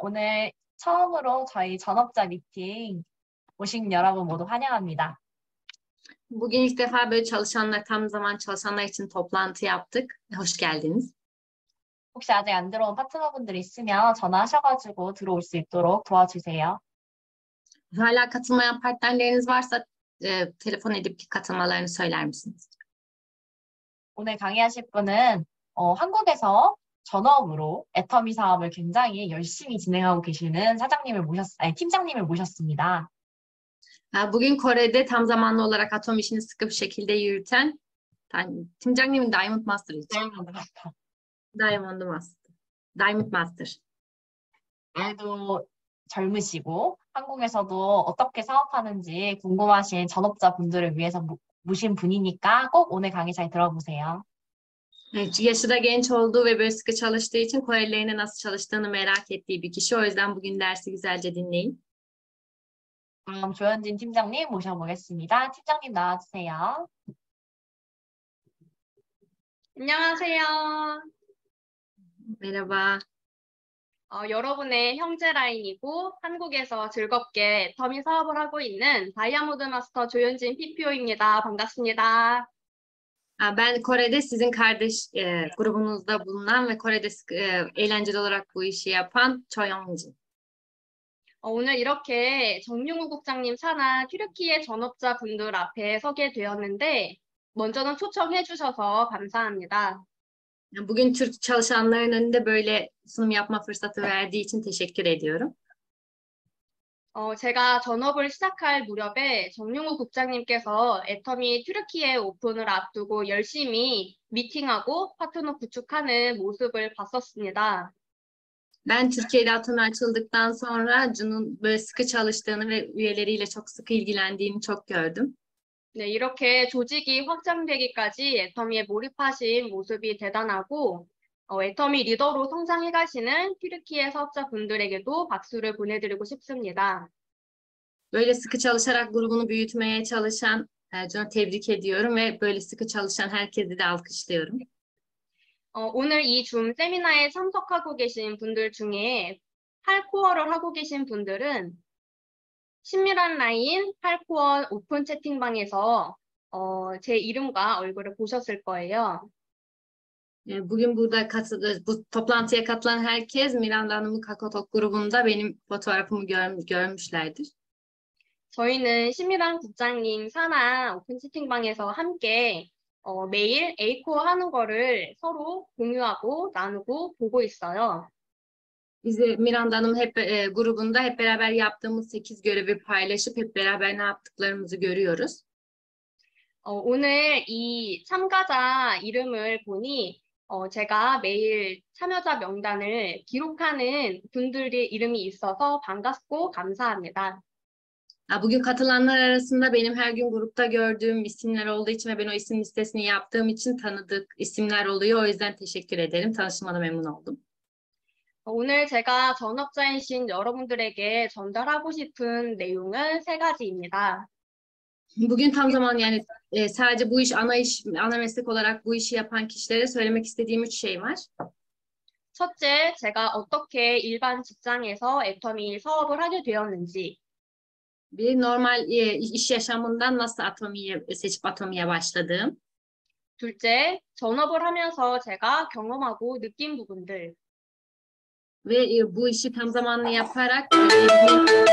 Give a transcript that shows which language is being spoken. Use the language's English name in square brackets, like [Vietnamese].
[Korean] 오늘 처음으로 저희 전업자 미팅 오신 여러분 모두 환영합니다. [Turkish] Bugün ilk defa böyle çalışanlar, tam zaman çalışanlar için toplantı yaptık. Hoş geldiniz. [Korean] 혹시 아직 안 들어온 파트너분들 있으면 전화하셔가지고 들어올 수 있도록 도와주세요. [Turkish] Hala katılmayan partnerleriniz varsa telefon edip katılmalarını söyler misiniz? [Korean] 오늘 강의하실 분은 한국에서 전업으로 애터미 사업을 굉장히 열심히 진행하고 계시는 팀장님을 모셨습니다. [Turkish] Bugün Kore'de tam zamanlı olarak atom işini sıkı bir şekilde yürüten [Korean] 팀장님은 [Turkish] Diamond Master için. [English] Diamond Master. Diamond Master. [Korean] 말도 젊으시고 한국에서도 어떻게 사업하는지 궁금하신 전업자분들을 위해서 모신 분이니까 꼭 오늘 강의 잘 들어보세요. [Turkish] Evet, yaşı da genç olduğu ve böyle sıkı çalıştığı için Korelilerin nasıl çalıştığını merak ettiği bir kişi. O yüzden bugün dersi güzelce dinleyin. [Korean] 다음 조현진 팀장님 모셔보겠습니다. 팀장님 나와주세요. 안녕하세요. [Turkish] Merhaba. [Korean] 여러분의 형제 라인이고 한국에서 즐겁게 애터미 사업을 하고 있는 다이아몬드 마스터 조현진 PPO입니다. 반갑습니다. [Turkish] Ben Kore'de sizin kardeş grubunuzda bulunan ve Kore'de eğlenceli olarak bu işi yapan Choi Young-jin. [Korean] 오늘 이렇게 정용우 국장님 산하 튀르키예 전업자분들 앞에 서게 되었는데 먼저는 초청해 주셔서 감사합니다. [Turkish] Bugün Türk çalışanların önünde böyle sunum yapma fırsatı verdiği için teşekkür ediyorum. [Korean] 제가 전업을 시작할 무렵에 정용우 국장님께서 애터미 튀르키예 오픈을 앞두고 열심히 미팅하고 파트너 구축하는 모습을 봤었습니다. [Turkish] Ben Türkiye'de Atom açıldıktan sonra Jun'un böyle sıkı çalıştığını ve üyeleriyle çok sıkı ilgilendiğini çok gördüm. [Korean] 네, 이렇게 조직이 확장되기까지 애터미에 몰입하신 모습이 대단하고 애터미 리더로 성장해 가시는 튀르키예 사업자분들에게도 박수를 보내드리고 싶습니다. [Turkish] Böyle sıkı çalışarak grubunu büyütmeye çalışan Jun'u tebrik ediyorum ve böyle sıkı çalışan herkesi de alkışlıyorum. [Korean] 오늘 이 줌 세미나에 참석하고 계신 분들 중에 8코어를 하고 계신 분들은 친밀한 라인 8코어 오픈 채팅방에서 제 이름과 얼굴을 보셨을 거예요. [Turkish] Bugün burada bu toplantıya katılan herkes Miranda Hanım'ın Kakaotalk grubunda benim fotoğrafımı görmüşlerdir. [Korean] 저희는 신미란 국장님 산하 오픈 채팅방에서 함께 매일 A코어 하는 거를 서로 공유하고 나누고 보고 있어요. [Turkish] Biz Miranda Hanım grubunda hep beraber yaptığımız 8 görevi paylaşıp hep beraber ne yaptıklarımızı görüyoruz. [Korean] 오늘 이 참가자 이름을 보니 제가 매일 참여자 명단을 기록하는 분들의 이름이 있어서 반갑고 감사합니다. [Turkish] Bugün katılanlar arasında benim her gün grupta gördüğüm isimler olduğu için ve ben o isim listesini yaptığım için tanıdık isimler oluyor. O yüzden teşekkür ederim. Tanıştığıma memnun oldum. [Korean] 오늘 제가 전업자이신 여러분들에게 전달하고 싶은 내용은 세 가지입니다. [Turkish] Bugün tam zaman yani sadece bu iş ana meslek olarak bu işi yapan kişilere söylemek istediğim 3 şey var. [Korean] 첫째, 제가 어떻게 일반 직장에서 애터미 사업을 하게 되었는지, [Turkish] Bir normal iş yaşamından nasıl seçip atomiye başladığım. [Korean] 둘째, 전업을 하면서 제가 경험하고 느낀 부분들, [Turkish] Ve bu işi tam zamanlı yaparak duydunuz mu?